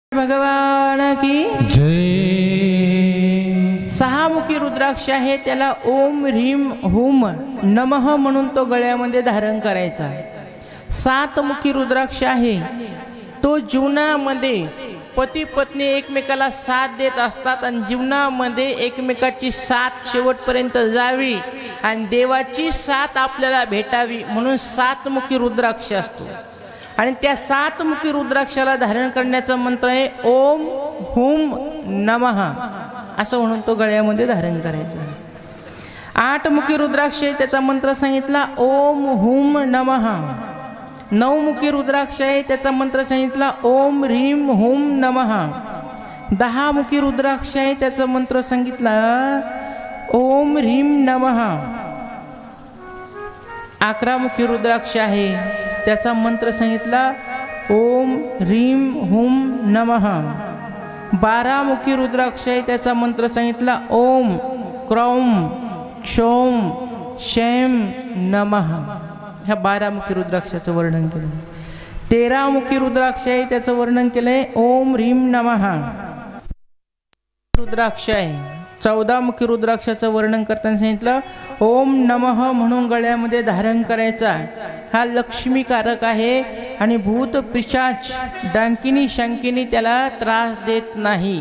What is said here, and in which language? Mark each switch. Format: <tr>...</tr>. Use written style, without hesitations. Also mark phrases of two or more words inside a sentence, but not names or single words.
<hi>भगवान की जय।</hi> <mr>सहामुखी रुद्राक्ष आहे, त्याला</mr> <sa>ओम ह्रीम हुम नमः</sa> <mr>म्हणून तो गळ्यामध्ये धारण करायचा। सातमुखी रुद्राक्ष आहे, तो जीवनामध्ये पती पत्नी एकमेकाला साथ देत असतात आणि जीवनामध्ये एकमेकाची साथ शेवटपर्यंत जावी आणि देवाची साथ आपल्याला भेटावी म्हणून सातमुखी रुद्राक्ष असतो। आणि त्या सातमुखी रुद्राक्षाला धारण करण्याचा मंत्र आहे</mr> <sa>ओम हुम नमः</sa> <mr>असं म्हणून तो गळ्यामध्ये धारण करायचा। आठमुखी रुद्राक्ष आहे, त्याचा मंत्र सांगितला</mr> <sa>ओम हुम नमः।</sa> <mr>नवमुखी रुद्राक्ष आहे, त्याचा मंत्र सांगितला</mr> <sa>ओम ह्रीम हुम नमः।</sa> <mr>दहामुखी रुद्राक्ष आहे, त्याचा मंत्र सांगितला</mr> <sa>ओम ह्रीम नमः।</sa> <mr>अकरामुखी रुद्राक्ष आहे, त्याचा मंत्र सांगितला</mr> <sa>ओम ह्रीम हुम नमः।</sa> <mr>बारामुखी रुद्राक्ष आहे, त्याचा मंत्र सांगितला</mr> <sa>ओम क्रौम क्षौम शैम नमः।</sa> <mr>ह्या 12मुखी रुद्राक्षाचं वर्णन केलं। 13मुखी रुद्राक्ष आहे, त्याचं वर्णन केलंय</mr> <sa>ओम ह्रीम नमः।</sa> <mr>रुद्राक्ष आहे, 14मुखी रुद्राक्षाचं वर्णन करताना सांगितलं</mr> <sa>ओम नमः</sa> <mr>म्हणून गळ्यामध्ये धारण करायचा। हा लक्ष्मीकारक आहे आणि भूत पिशाच डांकिनी शंकिनी त्याला त्रास देत नाही।</mr>